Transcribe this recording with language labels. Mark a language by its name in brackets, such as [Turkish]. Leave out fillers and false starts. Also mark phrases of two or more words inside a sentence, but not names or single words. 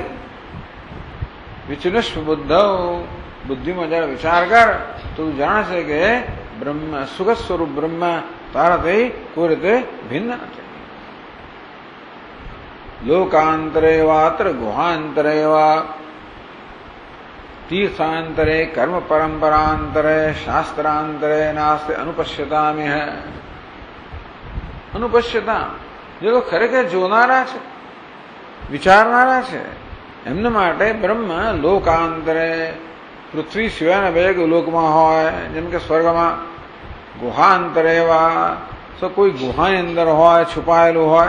[Sanskrit] વિચિનસ્વ બુદ્ધ, [Gujarati] બુદ્ધિમાં જયારે વિચાર કર તો તું જાણશે કે બ્રહ્મ સુખ સ્વરૂપ બ્રહ્મ તારાથી કોઈ રીતે ભિન્ન નથી. [Sanskrit] લોકાંતરે વાત્ર ગુહાંતરે વા तीर्थांतरे कर्म परंपरांतरे शास्त्रांतरे नास्ते अनुपश्यतामिह. [Gujarati] અનુપશ્યતા, જે લોકો ખરેખર જોનારા છે, વિચારનારા છે, એમના માટે બ્રહ્મ લોકાંતરે, પૃથ્વી સિવાયના બે લોકમાં હોય, જેમ કે સ્વર્ગમાં. [Sanskrit] ગુહાંતરે વા, [Gujarati] તો કોઈ ગુહાની અંદર હોય, છુપાયેલું હોય.